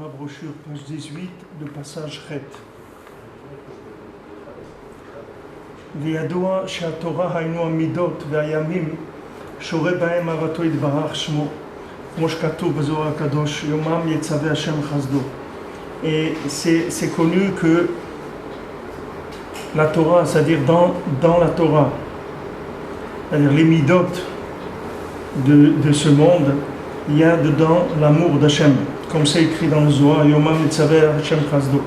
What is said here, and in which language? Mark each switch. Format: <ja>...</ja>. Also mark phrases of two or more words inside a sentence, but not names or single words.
<fr>brochure, page 18, le passage Chet.</fr> <he>וידוע שהתורה היינו המידות והימים שורה בהם אהבתו יתברך שמו, כמו שכתוב בזוהר הקדוש, יומם יצווה השם חסדו.</he> <fr>Et c'est connu que la Torah, c'est-à-dire dans la Torah, c'est-à-dire les midot de ce monde, il y a dedans l'amour d'Hachem, comme c'est écrit dans le Zohar,</fr> <he>יומם יצווה השם חסדו.</he>